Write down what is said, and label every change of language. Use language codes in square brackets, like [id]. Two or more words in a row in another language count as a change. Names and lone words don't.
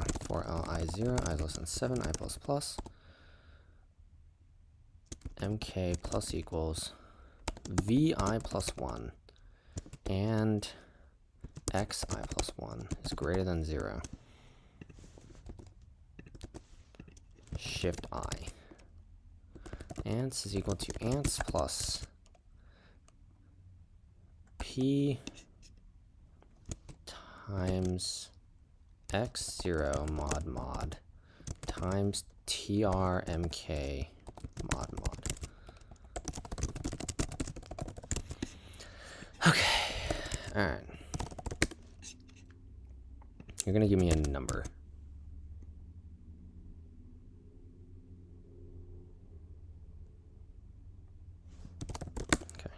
[en] For Li 0, I is less than 7, I plus plus. MK plus equals VI plus 1 and XI plus 1 is greater than 0. Shift I. Ants is equal to ants plus P times X0 mod mod times TRMK mod mod. Okay. Alright. You're going to give me a number. Okay.